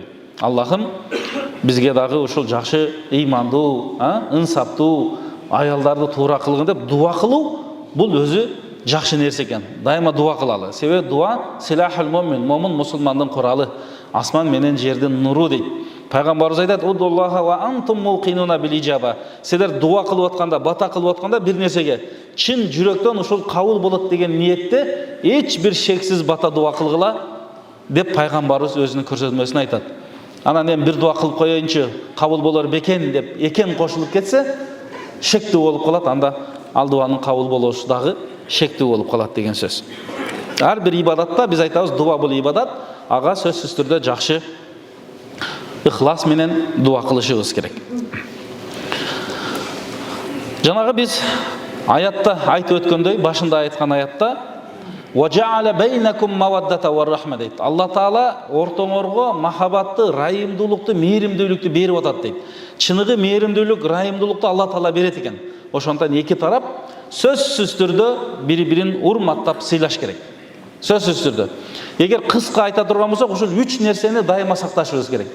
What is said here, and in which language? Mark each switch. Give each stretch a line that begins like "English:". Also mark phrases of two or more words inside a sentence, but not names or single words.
Kyrgyz: Аллахым бизге дагы ушул жакшы ыймандуу, ынсаптуу аялдарды туура кылгын деп дуа кылуу бул өзү жакшы нерсе экен. Дайыма дуа кылалы. Себеби дуа
Arabic: سلاح المؤمن,
Kyrgyz: момун мусулмандын куралы, асман менен жердин нуру дейт. Пайгамбарыбыз айтат,
Arabic: ادعوا الله وأنتم موقنون بالإجابة.
Kyrgyz: Силер дуа кылып атканда, бата кылып атканда бир нерсеге чын жүрөктөн ушул кабыл болот деген ниетте эч бир шексиз бата дуа кылгыла деп пайгамбарыбыз өзүнүн көрсөтмөсүн айтат. Анан эми бир дуа кылып коеюнчу, кабыл болор бекен деп экен кошулуп кетсе, шектүү болуп калат, анда ал дуанын кабыл болушу дагы шектүү болуп калат деген сөз. Ар бир ибадатта биз айтабыз, дуа бул ибадат, ага сөзсүз түрдө жакшы ихлас менен дуа кылышыбыз керек. Жанагы биз аятта айтып өткөндөй, башында айткан аятта
Arabic: وَجَعَلَ بَيْنَكُمْ مَوَدَّةَ وَالرَّحْمَةَ
Kyrgyz: дейт. Алла Таала ортоңорго махабатты, райымдуулукту, мээримдүүлүктү берип атат дейт. Чыныгы мээримдүүлүк, райымдуулукту Алла Таала берет экен. Ошондон эки тарап сөзсүз түрдө бири-бирин урматтап сыйлаш керек. Сөзсүз түрдө. Эгер кыска айта турган болсок, ушул 3 нерсени дайыма сакташыбыз керек.